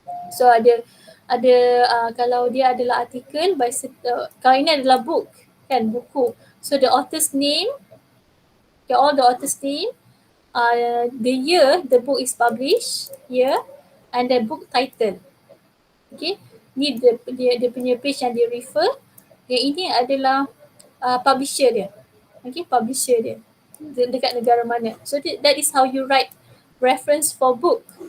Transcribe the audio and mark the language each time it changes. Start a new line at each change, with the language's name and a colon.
Malay: So ada kalau dia adalah artikel, kalau ini adalah book kan, buku.
English: So the author's name, okay, all the author's name, the year the book is published, year, and the book title.
Malay: Okay, ni dia punya page yang dia refer. Yang ini adalah publisher dia. Okay, publisher dia dekat negara mana.
English: So that is how you write reference for book.